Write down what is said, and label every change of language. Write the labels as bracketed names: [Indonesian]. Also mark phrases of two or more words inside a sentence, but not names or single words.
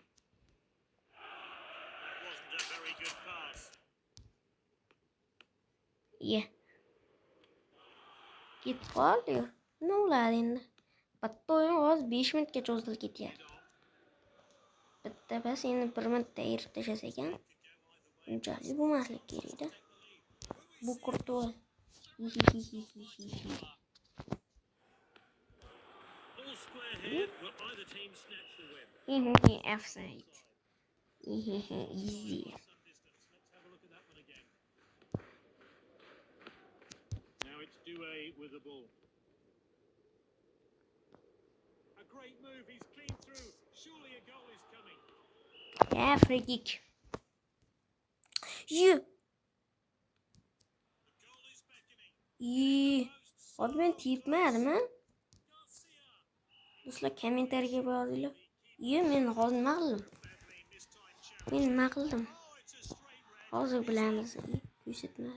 [Uzbek] Ketib qoldi. Nima bo'ladi endi? Bitta o'yin hozir 5 minutga cho'zilib ketyapti. Bitta bas endi 1 minutda ayirib tashlasa ekan, unchalik bo'lmaslik kerak-da. Bu Kurtoy. Offside. Easy. [English] Now it's Doué with the ball. A great move, he's clean through. Surely a goal is coming. Yeah, free kick. You. [Uzbek] Hozir men tepmadimmi? Do'stlar, kommentariyaga yozinglar. Men hozir nima qildim? Hozir bilamiz. Ko'rsatma.